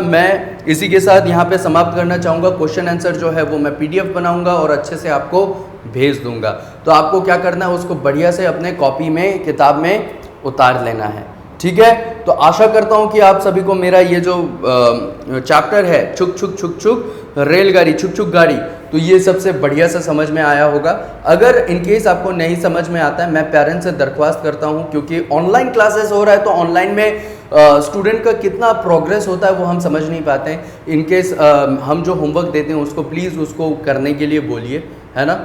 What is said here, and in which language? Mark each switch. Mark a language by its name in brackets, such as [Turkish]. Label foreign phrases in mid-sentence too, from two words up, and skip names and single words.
[Hindi] मैं इसी के साथ यहाँ पे समाप्त करना चाहूँगा। [English] question answer [Hindi] जो है वो मैं PDF बनाऊँगा और अच्छे से आपको भेज दूँगा। तो आपको क्या करना है, उसको बढ़िया से अपने कॉपी में, किताब में उतार लेना है। ठीक है, तो आशा करता हूँ कि आप सभी को मेरा ये जो चैप्टर है, छुक छुक छुक छुक रेलगाड़ी, छुक छुक गाड़ी, तो ये सबसे बढ़िया से समझ में आया होगा। अगर इनकेस आपको नहीं समझ में आता है, मैं पेरेंट्स से दरख्वास्त करता हूँ, क्योंकि [English] online classes [Hindi] हो रहा है तो ऑनलाइन में स्टूडेंट का कितना प्रोग्रेस होता है वो हम समझ नहीं पाते हैं। इनकेस हम जो होमवर्क देते हैं उसको प्लीज़ उसको करने के लिए बोलिए, है ना?